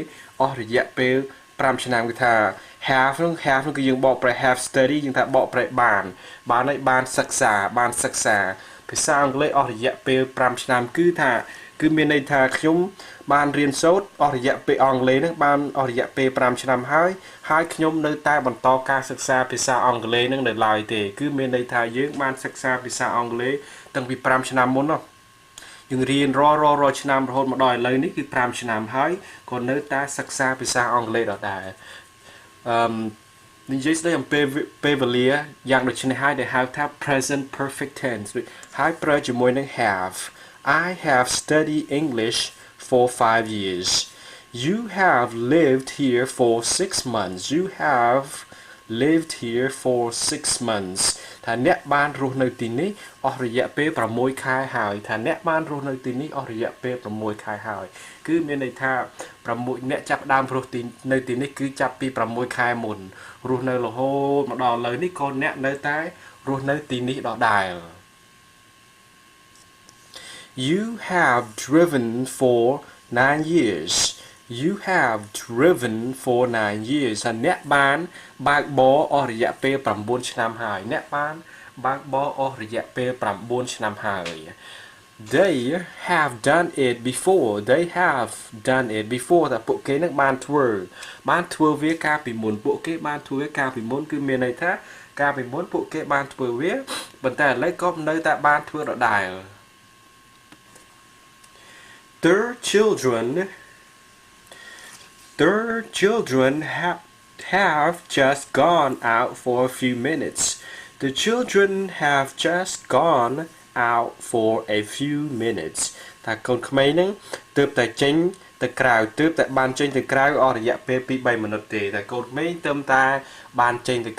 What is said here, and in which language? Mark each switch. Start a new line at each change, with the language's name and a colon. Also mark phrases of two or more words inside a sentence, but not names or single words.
Khmer: អស់រយៈពេល5ឆ្នាំគឺថា have នោះគឺយើងបកប្រែ
English: have study
Khmer: យើងថាបកប្រែបានហើយបានសិក្សាភាសាអង់ គ្លេសអស់រយៈពេល5ឆ្នាំគឺមានន័យថាខ្ញុំបានរៀនសូត្រអស់រយៈពេលអង់គ្លេសនឹងបានអស់រយៈពេល5ឆ្នាំហើយខ្ញុំនៅតែបន្តការសិក្សាភាសាអង់គ្លេសនឹងនៅឡើយទេគឺមានន័យថាយើងបានសិក្សាភាសាអង់គ្លេសតាំងពី5ឆ្នាំមុននោះយើងរៀនរាល់ឆ្នាំរហូតមកដល់ឥឡូវនេះគឺ5ឆ្នាំហើយក៏នៅតែសិក្សាភាសាអង់គ្លេសដដែល និយាយស្ដីអំពីពេលវេលាយ៉ាងដូចនេះហើយដែលហៅថា
English: present perfect tense
Khmer: ហើយប្រើជាមួយនឹង have
English: I have studied English for 5 years you have lived here for 6 months you have lived here for 6 months
Khmer: ថាអ្នកបានរស់នៅទីនេះអស់រយៈពេល6ខែហើយថាអ្នកបានរស់នៅទីនេះអស់រយៈពេល6ខែហើយគឺមានន័យថា6អ្នកចាប់ដើមរស់នៅទីនេះគឺចាប់ពី6ខែមុនរស់នៅរហូតមកដល់ឥឡូវនេះក៏អ្នកនៅតែរស់នៅទីនេះដដែល
English: You have driven for 9 years You have driven for 9 years
Khmer: ហើយអ្នកបានបើកបរអស់រយៈពេល9ឆ្នាំហើយអ្នកបានបើកបរអស់រយៈពេល9ឆ្នាំហើយ
English: They have done it before
Khmer: តែពួកគេនឹងបានធ្វើវាកាលពីមុនពួកគេបានធ្វើវាកាលពីមុនគឺមានន័យថាកាលពីមុនពួកគេបានធ្វើវាប៉ុន្តែឥឡូវក៏នៅតែបានធ្វើដដែល
English: Their children have just gone out for a few minutes. The children have just gone out for a few minutes.
Khmer: តែកូនក្មេងហ្នឹងទើបតែចេញទៅក្រៅទើបតែបានចេញទៅក្រៅអស់រយៈពេល 2-3 минутទេតែកូនក្មេងទើបតែបានចេញទៅក្រៅ